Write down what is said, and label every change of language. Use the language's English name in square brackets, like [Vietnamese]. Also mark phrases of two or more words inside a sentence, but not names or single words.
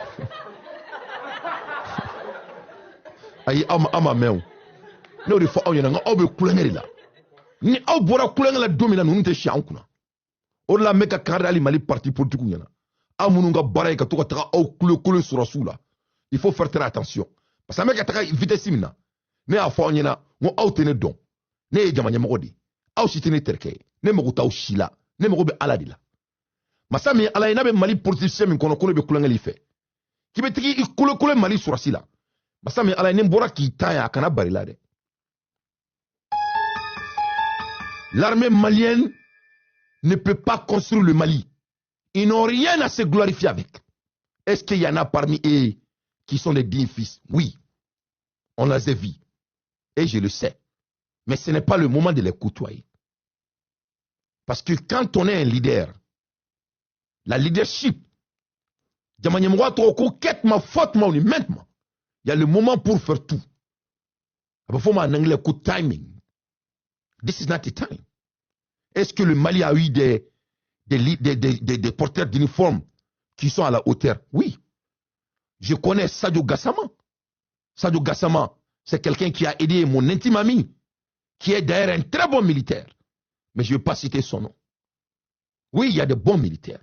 [Bambara] ayi aw ma mɛn o n'o de fɔ aw ɲɛna nka aw bɛ kulonkɛ de la ni aw bɔra kulonkɛ la don min na ninnu tɛ si an kunna o de la n bɛ ka kan da hali Mali [French] parti politique [Bambara] ɲɛna aw minnu ka baara ye ka to ka taga aw kulo sɔrɔsiw la [French] il faut faire très attention parce que [Bambara] an bɛ ka taga vitesse min na ne y'a fɔ aw ɲɛna n ko aw tɛ ne dɔn ne ye jama ɲɛmɔgɔ de ye aw si tɛ ne terikɛ ye ne mago t'aw si la ne mago bɛ Ala de la masa min ye Ala ye n'a bɛ Mali politicien min kɔnɔ ko ne bɛ kulonkɛ fɛ k'i bɛ tigi i kolo Mali sɔrɔsi la masa min ye Ala ye ni n bɔra k'i tan yan a kana bari la dɛ [French] l'armée malienne ne peut pas construire le Mali. Ils n'ont rien à se glorifier avec. Est-ce qu'il y en a parmi eux qui sont des dignes fils? Oui, on les a vus. Et je le sais. Mais ce n'est pas le moment de les côtoyer. Parce que quand on est un leader, la leadership, il y a le moment pour faire tout. Il faut en anglais coup timing. [English] This is not the time. [French] Est-ce que le Mali a eu des porteurs d'uniformes qui sont à la hauteur? Oui. Je connais Sadio Gassama. Sadio Gassama, c'est quelqu'un qui a aidé mon intime ami, qui est d'ailleurs un très bon militaire. Mais je ne vais pas citer son nom. Oui, il y a de bons militaires.